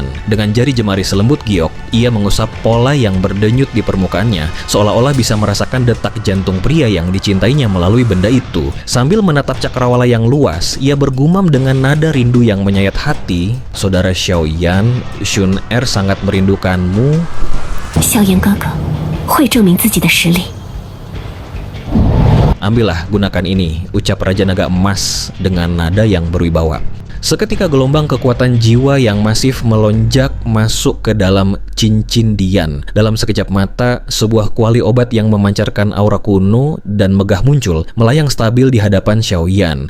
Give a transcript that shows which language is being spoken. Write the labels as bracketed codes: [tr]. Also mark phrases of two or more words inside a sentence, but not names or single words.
[id] Dengan jari jemari selembut giok, ia mengusap pola yang berdenyut di permukaannya, seolah-olah bisa merasakan detak jantung pria yang dicintainya melalui benda itu. Sambil menatap cakrawala yang luas, ia bergumam dengan nada rindu yang menyayat hati, "Saudara Xiaoyan, Shun Er sangat merindukanmu." [zh] 萧炎哥哥会证明自己的实力。 [id] Ambillah, gunakan ini, ucap Raja Naga Emas dengan nada yang berwibawa. Seketika gelombang kekuatan jiwa yang masif melonjak masuk ke dalam cincin Dian. Dalam sekejap mata, sebuah kuali obat yang memancarkan aura kuno dan megah muncul, melayang stabil di hadapan Xiaoyan.